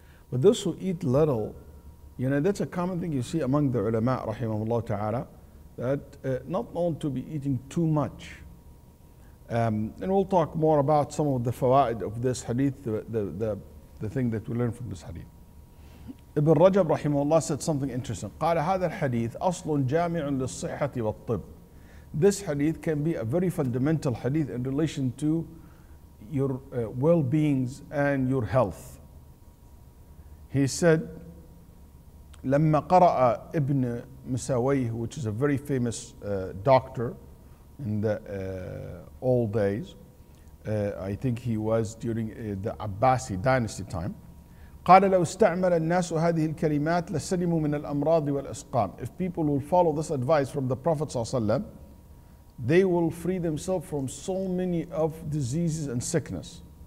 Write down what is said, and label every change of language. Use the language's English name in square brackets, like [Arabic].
[English] But those who eat little, you know, that's a common thing you see among the ulama, rahimahullah ta'ala, that not known to be eating too much. And we'll talk more about some of the fawaid of this hadith, the thing that we learn from this hadith. Ibn Rajab rahimahullah said something interesting. [Arabic] قال هذا الحديث أصل جامع للصحة والطب. [English] This hadith can be a very fundamental hadith in relation to your well-beings and your health. He said, [Arabic] لما قرأ ابن مساويه, [English] which is a very famous doctor in the old days, I think he was during the Abbasi dynasty time. [Arabic] قال لو استعمل الناس هذه الكلمات لسلموا من الأمراض والأسقام. [English] If people will follow this advice from the Prophet ﷺ, they will free themselves from so many of diseases and sickness.